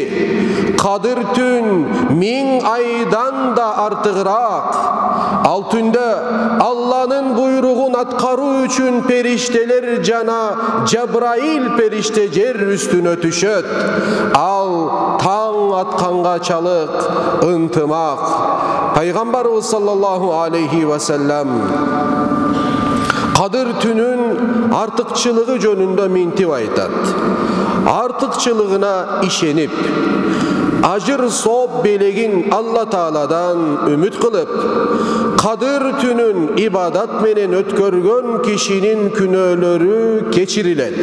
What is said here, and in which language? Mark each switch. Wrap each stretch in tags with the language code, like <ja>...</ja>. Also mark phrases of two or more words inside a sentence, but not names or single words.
<ky>Кадыр түн 1000 айдан да артыгыраак. Ал түндө Алланын буйругун аткаруу үчүн периштелер жана Жабраил периште жер үстүнө түшөт. Ал таң атканга чалык ынтымак. Пайгамбарыбыз саллаллаху алейхи ва саллам Кадыр түнүн артыкчылыгы жөнүндө минтип айтат. Артыкчылыгына ишенип, ажыр сооп белегин Алла Тааладан үмүт кылып, Кадыр түнүн ибадат менен өткөргөн кишинин күнөөлөрү кечирилет.</ky>